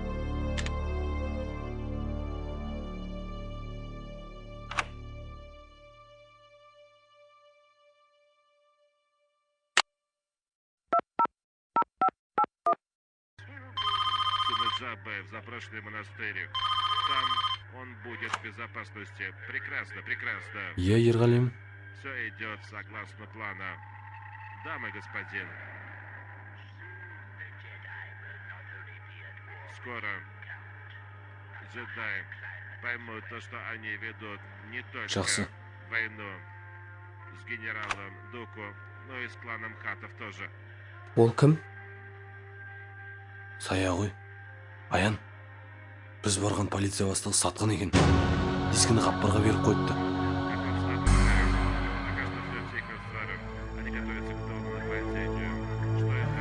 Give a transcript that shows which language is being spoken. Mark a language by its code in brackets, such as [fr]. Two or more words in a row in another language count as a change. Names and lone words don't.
[ru] Сумаджабаев, заброшенный монастырь. Там он будет в безопасности. Прекрасно, прекрасно. [kk] Иә, Ерғалим. [ru] Все идет согласно плана. Да, мой господин. Скоро джедаи поймут то, что они ведут не только [kk] Жақсы. [ru] войну с генералом Дуку, но и с кланом Хатов тоже. [kk] Ол кім? Сая ғой. Аян, біз барған полиция бастығы сатқан екен. Дискіні Ғаппарға беріп қойыпты. [ru] Пока что все тихо, Сара. Они готовятся к новому нападению. Что